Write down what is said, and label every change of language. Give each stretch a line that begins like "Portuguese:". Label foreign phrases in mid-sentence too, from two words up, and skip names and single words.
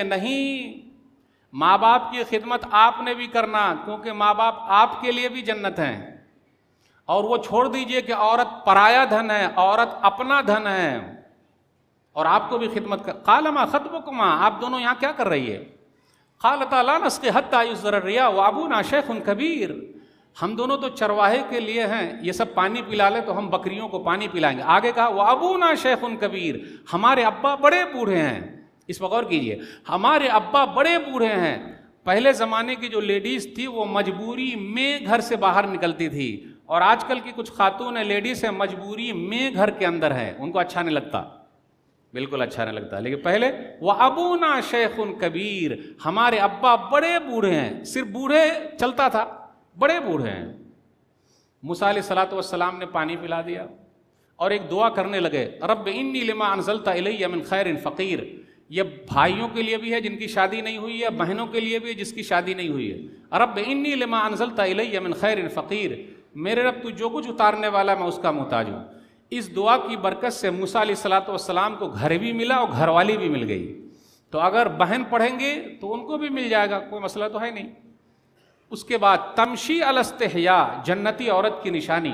Hindi: नहीं, माँ बाप की खिदमत आपने भी करना, क्योंकि माँ बाप आपके लिए भी जन्नत हैं। और वो छोड़ दीजिए कि औरत पराया धन है, औरत अपना धन है, और आपको भी खिदमत कर।
Arabic: قال ما خطبكما,
Hindi: आप दोनों यहाँ क्या कर रही है?
Arabic: قالتا لا نسقي حتى يصدر الرعاء وأبونا شيخ كبير.
Hindi: हम दोनों तो चरवाहे के लिए हैं, ये सब पानी पिला ले तो हम बकरियों को पानी पिलाएंगे। आगे कहा
Arabic: وأبونا شيخ كبير,
Hindi: हमारे अब्बा बड़े बूढ़े हैं। इस पर गौर कीजिए, हमारे अब्बा बड़े बूढ़े हैं। पहले ज़माने की जो लेडीज़ थी वो मजबूरी में घर से बाहर निकलती थी, और आजकल की कुछ खातून लेडीज़ है मजबूरी में घर के अंदर है, उनको अच्छा नहीं लगता, बिल्कुल अच्छा नहीं लगता। लेकिन पहले वह
Arabic: أبونا شيخ كبير,
Hindi: हमारे अब्बा बड़े बूढ़े हैं। सिर्फ बूढ़े चलता था, बड़े बूढ़े हैं। मूसा
Arabic: عليه الصلاة والسلام
Hindi: ने पानी पिला दिया और एक दुआ करने लगे,
Arabic: رب إني لما أنزلت إلي من خير فقير.
Hindi: ये भाइयों के लिए भी है जिनकी शादी नहीं हुई है, बहनों के लिए भी है जिसकी शादी नहीं हुई है।
Arabic: رب إني لما أنزلت إلي من خير فقير,
Hindi: मेरे रब तू जो कुछ उतारने वाला मैं उसका मोहताज हूँ। इस दुआ की बरकत से मूसा
Arabic: عليه الصلاة والسلام
Hindi: को घर भी मिला और घरवाली भी मिल गई। तो अगर बहन पढ़ेंगे तो उनको भी मिल जाएगा, कोई मसला तो है नहीं। उसके बाद
Arabic: تمشي على استحياء,
Hindi: जन्नती औरत की निशानी।